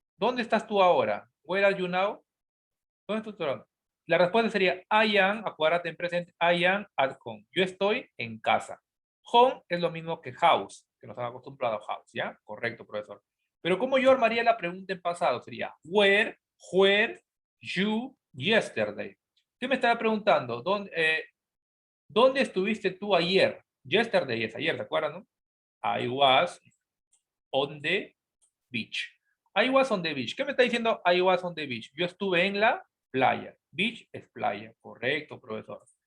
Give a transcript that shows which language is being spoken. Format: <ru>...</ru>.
<es>¿Dónde estás tú ahora?</es> <en>Where are you now?</en> <es>¿Dónde estás tú ahora? La respuesta sería I am, acuérdate en presente,</es> <en>I am at home.</en> <es>Yo estoy en casa. Home es lo mismo que house, que nos han acostumbrado a house, ¿ya? Correcto, profesor. Pero ¿cómo yo armaría la pregunta en pasado? Sería</es> <en>where you yesterday?</en> <es>¿Qué me estaba preguntando? ¿Dónde estuviste tú ayer? Yesterday es ayer, ¿te acuerdas, no?</es> <en>I was on the beach. I was on the beach.</en> <es>¿Qué me está diciendo</es> <en>I was on the beach?</en> <es>Yo estuve en la playa. Beach es playa. Correcto, profesor.</es>